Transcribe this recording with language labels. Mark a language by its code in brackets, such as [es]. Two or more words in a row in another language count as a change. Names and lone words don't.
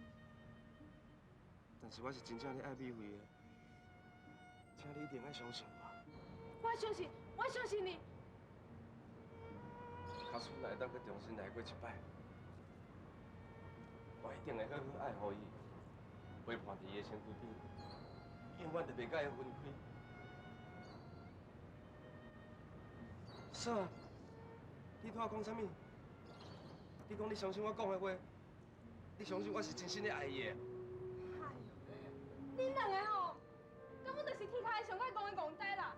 [nan] 但是我是真正咧爱美惠的，请你一定要相信我。我相信，我相信你。假使若会当去重新来过一摆，我一定会好好爱护伊，陪伴伫伊的身躯边，永远就袂甲伊分开。嫂，你对我讲啥物？你讲你相信我讲的话，你相信我是真心咧爱伊的。恁两个吼，根本就是天下上爱讲的戆呆啦！